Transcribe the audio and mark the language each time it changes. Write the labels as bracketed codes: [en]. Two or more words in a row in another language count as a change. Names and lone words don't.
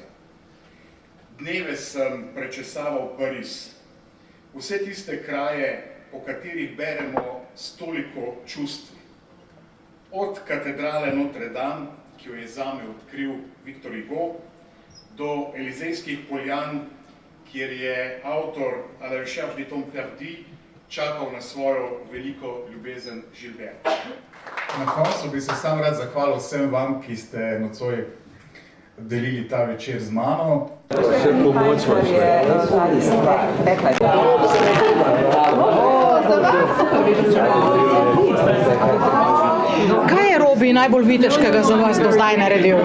[sl] Dneve sem prečesaval Pariz, vse tiste kraje, o katerih beremo s toliko čustvi. Od katedrale Notre Dame, ki jo je zame odkril Victor Hugo, do Elizejskih poljan, kjer je avtor A la recherche du temps perdu čakal na svojo veliko ljubezen Gilbert. Na koncu bi se sam rad zahvalil vsem vam, ki ste nocoj delili ta večer z mano. Še pomoč vaš. Kaj je Robi najbolj viteškega za vas do zdaj naredil?